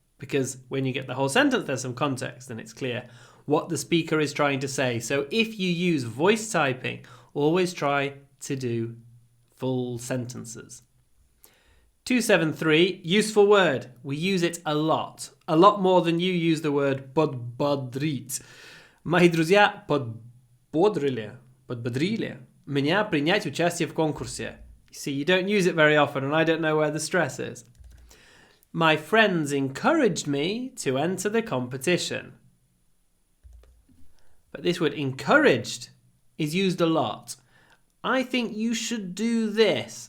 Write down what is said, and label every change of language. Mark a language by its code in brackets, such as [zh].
[en] Because when you get the whole sentence, there's some context and it's clear what the speaker is trying to say. So if you use voice typing, always try to do full sentences. 273, useful word. We use it a lot more than you use the word подбодрить. [ru] Мои друзья подбодрили меня принять участие в конкурсе. [en] You see, you don't use it very often and I don't know where the stress is. My friends encouraged me to enter the competition. But this word encouraged is used a lot. I think you should do this.